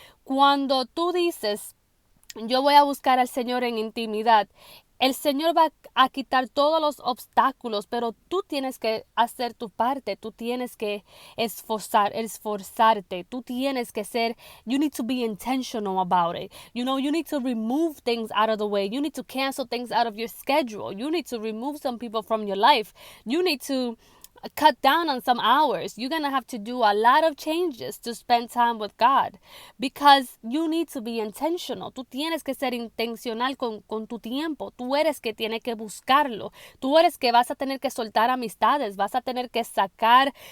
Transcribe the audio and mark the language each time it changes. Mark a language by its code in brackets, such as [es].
[es] Cuando tú dices, yo voy a buscar al Señor en intimidad, el Señor va a quitar todos los obstáculos, pero tú tienes que hacer tu parte, tú tienes que esforzarte, tú tienes que [en] you need to be intentional about it. You need to remove things out of the way. You need to cancel things out of your schedule. You need to remove some people from your life. You need to cut down on some hours. You're going to have to do a lot of changes to spend time with God because you need to be intentional. [es] Tú tienes que ser intencional con tu tiempo. Tú eres que tiene que buscarlo. Tú eres que vas a tener que soltar amistades. Vas a tener que sacar